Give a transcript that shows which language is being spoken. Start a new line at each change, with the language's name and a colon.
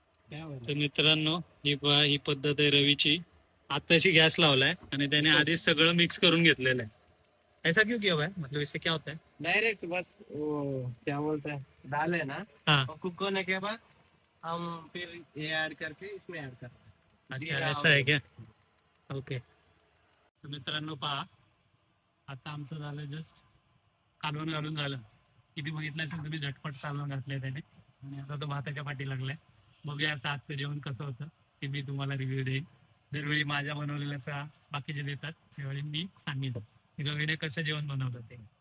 Marathi: तर मित्रांनो, ही पद्धत आहे रवीची. आताशी गॅस लावलाय आणि त्याने आधीच सगळं मिक्स करून घेतलेलं आहे.
Hindi: ऐसा क्यों किया हुआ है, मतलब इससे क्या होता है? डायरेक्ट बस वो क्या बोलते हैं, दाल है ना, हाँ. और कुक होने के बाद हम फिर ये ऐड करके इसमें ऐड करते हैं. अच्छा जीरा
Marathi: ऐसा आहे
Hindi: और- क्या? ओके.
Marathi: तर मित्रांनो पहा, आता आमचं झालं जस्ट कालवण घालून झालं. किती बघितलं असेल तुम्ही, झटपट कालवण घातलंय त्याने आणि आता तो भाताच्या पाठी लागलाय. बघूया आता आजचं जेवण कसं होतं ते मी तुम्हाला रिव्ह्यू देईन. दरवेळी माझ्या बनवलेल्याचा बाकीचे देतात, त्यावेळी मी सांगेन की रवीने कसं जेवण बनवलं ते.